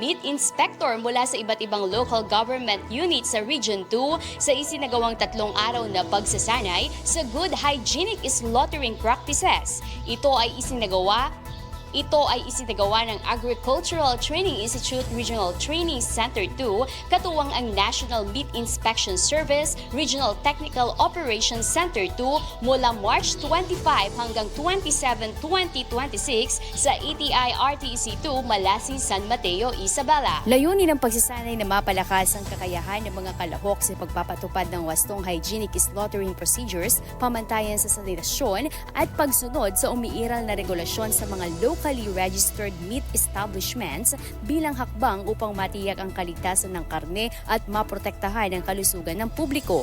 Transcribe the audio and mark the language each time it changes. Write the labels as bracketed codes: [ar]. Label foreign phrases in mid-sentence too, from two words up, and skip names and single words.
[en] meat inspector [tl] mula sa iba't ibang [en] local government units [tl] sa Region 2 sa isinagawang 3 araw na pagsasanay sa [en] good hygienic slaughtering practices. [tl] Ito ay isinagawa Ito ay isinagawa ng Agricultural Training Institute Regional Training Center 2, katuwang ang National Meat Inspection Service Regional Technical Operations Center 2 mula March 25 hanggang 27, 2026 sa ATI RTC 2 Malasi, San Mateo, Isabela. Layunin ng pagsasanay na mapalakas ang kakayahan ng mga kalahok sa pagpapatupad ng wastong [en] hygienic slaughtering procedures, [tl] pamantayan sa sanitasyon at pagsunod sa umiiral na regulasyon sa mga [en] locally registered meat establishments [tl] bilang hakbang upang matiyak ang kaligtasan ng karne at maprotektahan ang kalusugan ng publiko.